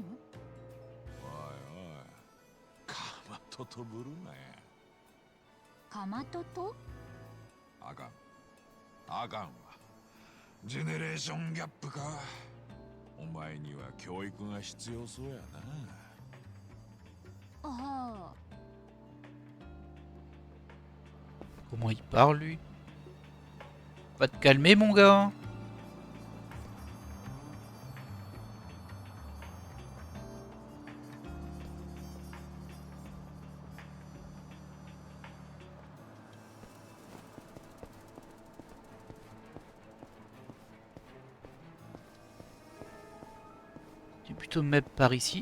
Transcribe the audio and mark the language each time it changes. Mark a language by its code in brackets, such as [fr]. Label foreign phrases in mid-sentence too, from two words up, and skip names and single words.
[ja] おいおいかまととぶるなや。かまとと？あかんあかんわ。ジェネレーションギャップか。お前には教育が必要そうやな。ああ。 [fr] Comment il parle, lui? Va te calmer, mon gars. Je vais plutôt me mettre par ici.